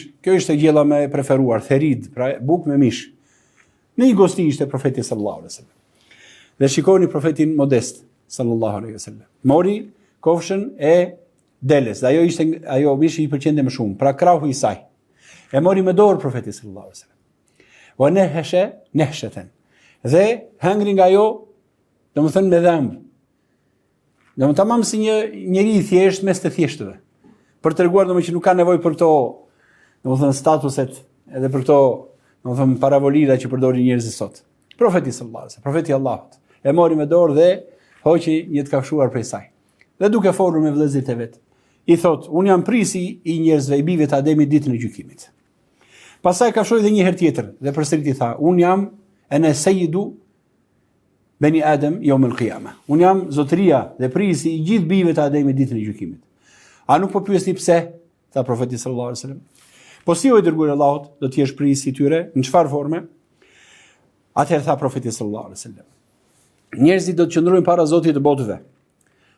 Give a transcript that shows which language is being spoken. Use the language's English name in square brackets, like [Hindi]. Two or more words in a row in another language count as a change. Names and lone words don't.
[Albanian] Kjo ishte gjella më e preferuar, therid, pra buk me mish. Në një gosti ishte profeti [Arabic] صلى الله عليه وسلم. [Albanian] Dhe shikoni profetin modest [Arabic] صلى الله عليه وسلم. [Albanian] Mori kofshën e deles, dhe ajo mishi i pëlqente më shumë, pra krahu i saj. E mori me dorë profeti [Arabic] صلى الله عليه وسلم. ونهش نهشة. [Albanian] Dhe hëngri nga ajo, domethënë me dhëmb. Domethënë tamam si një njeri i thjesht mes të thjeshtëve. Për treguar domethënë që nuk ka nevojë për këto, domethënë statuset, edhe për këto, domethënë paravolida që përdorin njerëzit sot. Profeti [Arabic] صلى الله عليه وسلم, [Albanian] profeti i Allahut, e mori me dorë dhe hoqi një të kafshuar prej saj. Dhe duke folur me vëllezërit e vet, i thot: "Unë jam prisi i njerëzve, i bijve të Ademit ditën e gjykimit." Pastaj kafshoi edhe një herë tjetër dhe përsëriti tha: "Unë jam [Arabic] أنا سيد بني آدم يوم القيامة." [Albanian] Unë jam zotëria dhe prisi i gjithë bijve të Ademit ditën e gjykimit. A nuk po pyesni pse? Tha profeti [Arabic] صلى الله عليه وسلم. [Albanian] Po si o i dërguar Allahut do të jesh prisi i tyre, në çfarë forme? Atëherë tha profeti [Arabic] صلى الله عليه وسلم: [Albanian] "Njerëzit do të qëndrojnë para Zotit të botëve.